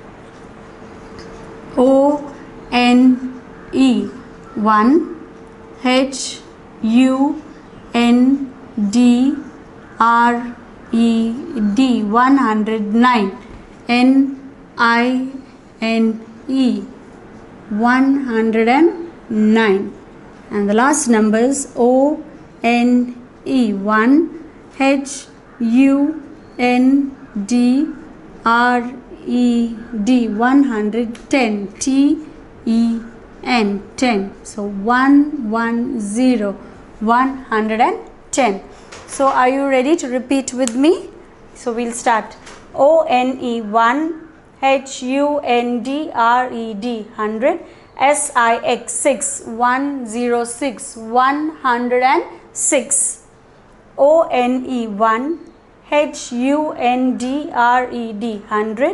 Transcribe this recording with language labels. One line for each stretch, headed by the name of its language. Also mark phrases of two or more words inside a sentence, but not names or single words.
English: O N E 1. H U N D R E D 109. N I N E 109. And the last number is O N E 1. H U N D R E D 110. T E N 10. So 110 110. So are you ready to repeat with me? So we'll start. O N E 1. H U N D R E D 100. S I X 6 106 106. O N E 1. H U N D R E D 100.